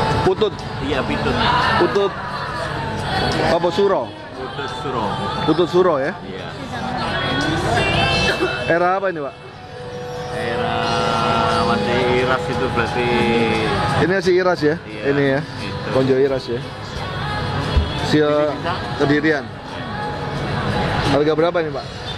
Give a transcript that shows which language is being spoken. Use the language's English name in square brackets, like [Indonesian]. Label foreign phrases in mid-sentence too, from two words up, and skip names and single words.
[Indonesian] Putut. Iya, Pitut. Putut apa Suro? Putut Suro. Putut Suro ya. Iya. Era apa ini, Pak? Era masih Iras itu berarti. Ini si Iras ya? Iya, Ini ya. itu. Konjo Iras ya. Sia Kedirian. Harga berapa nih, Pak?